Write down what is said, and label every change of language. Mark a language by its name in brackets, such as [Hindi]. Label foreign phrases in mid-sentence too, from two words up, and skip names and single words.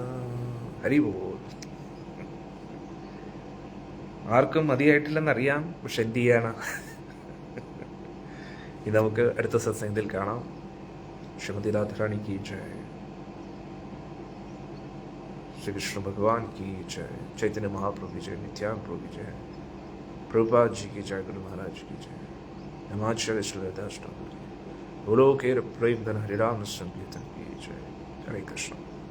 [Hindi] हरि बोल. [Malayalam] ആർക്കും മതിയായിട്ടില്ലെന്നറിയാം, പക്ഷെ എന്ത് ചെയ്യണം? ഇത് നമുക്ക് അടുത്ത സത്സംഗത്തിൽ കാണാം. [Hindi] श्रीमती राधारानी की जय. श्री कृष्ण भगवान की जय, चैतन्य महाप्रभु की जय, नित्यानंद प्रभु की जय, प्रभुपाद जी की जय, गुरु महाराज की जय, हिमाचल श्रीदास ठाकुर की, बोलो के प्रेम धन हरिराम संकीर्तन की जय। हरे कृष्ण।